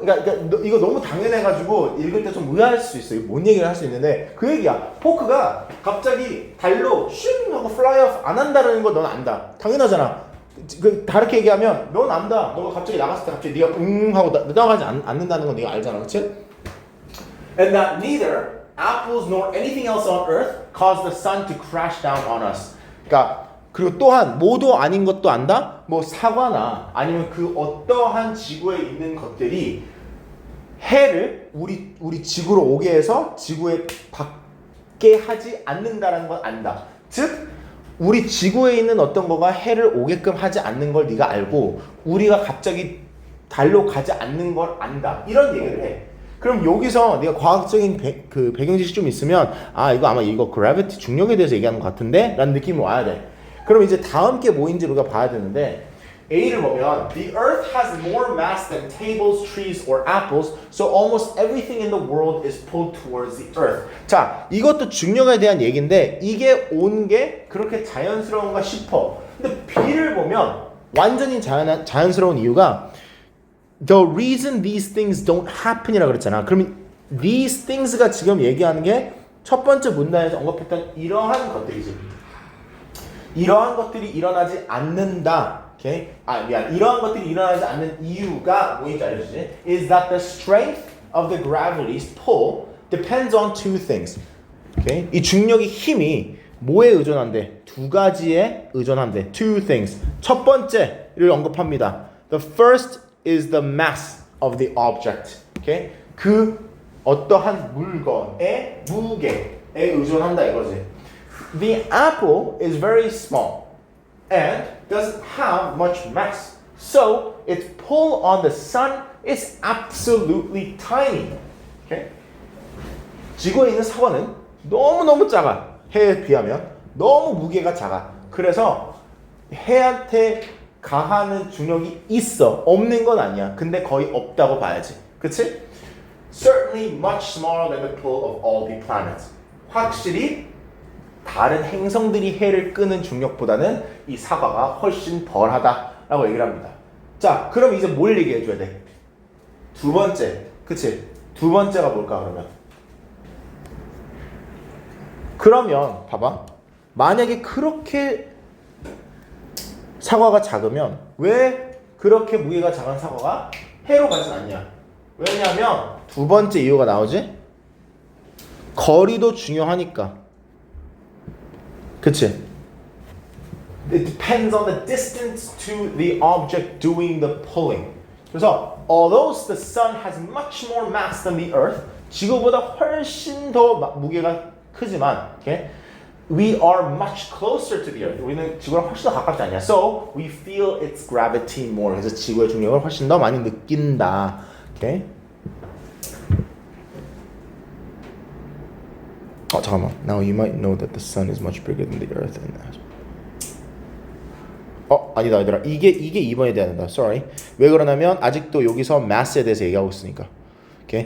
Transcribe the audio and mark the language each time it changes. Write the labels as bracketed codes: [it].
[ko] 그러니까 이거 너무 당연해가지고 읽을 때 좀 의아할 수 있어. 이거 뭔 얘기를 할 수 있는데 그 얘기야. 포크가 갑자기 달로 슝 하고 [en] fly off [ko] 안 한다는 거 넌 안다. 당연하잖아. 다르게 얘기하면 넌 안다. 너가 갑자기 나갔을 때 갑자기 네가 하고 나가지 않는다는 건 네가 알잖아. 그치? [en] And that neither apples nor anything else on earth cause the sun to crash down on us. [ko] 그러니까 그리고 또한 뭐도 아닌 것도 안다. 뭐 사과나 아니면 그 어떠한 지구에 있는 것들이 해를 우리 지구로 오게 해서 지구에 받게 하지 않는다라는 걸 안다. 즉 우리 지구에 있는 어떤 거가 해를 오게끔 하지 않는 걸 네가 알고 우리가 갑자기 달로 가지 않는 걸 안다. 이런 얘기를 해. 그럼 여기서 네가 과학적인 배경 지식 좀 있으면 아 이거 아마 이거 그래비티 중력에 대해서 얘기하는 것 같은데 라는 느낌이 와야 돼. 그럼 이제 다음 게 뭐인지 우리가 봐야 되는데 A를 보면 [en] The earth has more mass than tables, trees, or apples, so almost everything in the world is pulled towards the earth. [ko] 자, 이것도 중력에 대한 얘기인데 이게 온 게 그렇게 자연스러운가 싶어. 근데 B를 보면 완전히 자연스러운 이유가 [en] The reason these things don't happen [ko] 이라 그랬잖아. 그러면 these things가 지금 얘기하는 게 첫 번째 문단에서 언급했던 이러한 것들이지. 이러한 것들이 일어나지 않는다. 오케이? 이러한 것들이 일어나지 않는 이유가 뭐인지 알려주지? [en] Is that the strength of the gravity's pull depends on two things. [ko] 오케이? 이 중력의 힘이 뭐에 의존한대? 두 가지에 의존한대. [en] Two things. [ko] 첫 번째를 언급합니다. [en] The first is the mass of the object. [ko] 오케이? 그 어떠한 물건의 무게에 의존한다 이거지. [en] The apple is very small and doesn't have much mass. So its pull on the sun is absolutely tiny. Okay? [ko] 지구에 있는 사과는 너무너무 작아. 해에 비하면 너무 무게가 작아. 그래서 해한테 가하는 중력이 있어. 없는 건 아니야. 근데 거의 없다고 봐야지. 그치? [en] Certainly much smaller than the pull of all the planets. [ko] 확실히 다른 행성들이 해를 끄는 중력보다는 이 사과가 훨씬 덜하다라고 얘기를 합니다. 자, 그럼 이제 뭘 얘기해 줘야 돼? 두 번째, 그치? 두 번째가 뭘까 그러면 봐봐. 만약에 그렇게 사과가 작으면 왜 그렇게 무게가 작은 사과가 해로 가진 않냐? 왜냐하면 두 번째 이유가 나오지? 거리도 중요하니까. 그치? [en] It depends on the distance to the object doing the pulling. [ko] 그래서 [en] although the sun has much more mass than the earth, [ko] 지구보다 훨씬 더 무게가 크지만, [en] okay? We are much closer to the earth. [ko] 우리는 지구랑 훨씬 더 가깝지 않냐? [en] So we feel its gravity more. [ko] 그래서 지구의 중력을 훨씬 더 많이 느낀다. [en] Okay? [ko] 잠깐만. [en] Now you might know that the sun is much bigger than the earth and that. [ko] 아니다 얘들아. 이게 2번에 대한 다. [en] Sorry. [ko] 왜 그러냐면 아직도 여기서 mass에 대해서 얘기하고 있으니까. [en] Okay?